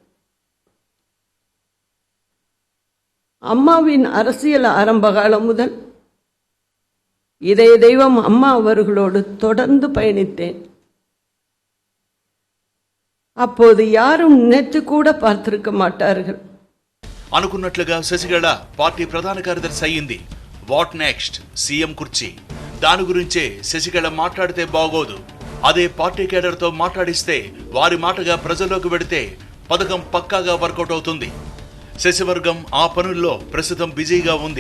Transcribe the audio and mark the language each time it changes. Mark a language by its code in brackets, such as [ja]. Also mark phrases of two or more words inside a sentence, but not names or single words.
[ta] அம்மாவின் அரசியல் ஆரம்ப காலம் முதல் இதய தெய்வம் அம்மா அவர்களோடு தொடர்ந்து பயணித்தேன். அப்போது யாரும் நினைத்து கூட பார்த்திருக்க மாட்டார்கள். [te] అనుకున్నట్లుగా శశికళ పార్టీ ప్రధాన కార్యదర్శి అయ్యింది. [en] what next? [te] సీఎం కుర్చీ. దాని గురించే శశికళ మాట్లాడితే బాగోదు. అదే పార్టీ కేడర్తో మాట్లాడిస్తే వారి మాటగా ప్రజల్లోకి వెడితే పథకం పక్కాగా వర్కౌట్ అవుతుంది. శశివర్గం ఆ పనుల్లో ప్రస్తుతం బిజీగా ఉంది.